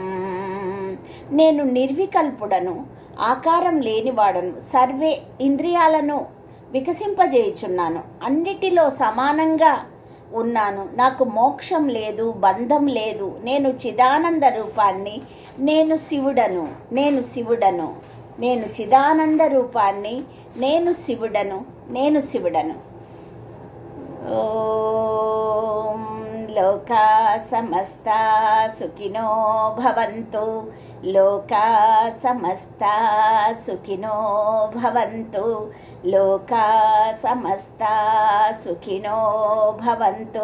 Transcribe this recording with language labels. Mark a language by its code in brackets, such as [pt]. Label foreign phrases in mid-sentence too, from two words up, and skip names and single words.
[te] నేను నిర్వికల్పుడను, ఆకారం లేనివాడను, సర్వే ఇంద్రియాలను వికసింపజేయుచున్నాను, అన్నిటిలో సమానంగా ఉన్నాను, నాకు మోక్షం లేదు, బంధం లేదు. నేను చిదానంద రూపాన్ని, నేను శివుడను, నేను శివుడను. నేను చిదానంద రూపాన్ని, నేను శివుడను, నేను శివుడను. [sa] ఓం లోకా సమస్తా సుఖినో భవంతు, లోకా సమస్తా సుఖినో భవంతు, లోకా సమస్తా సుఖినో భవంతు.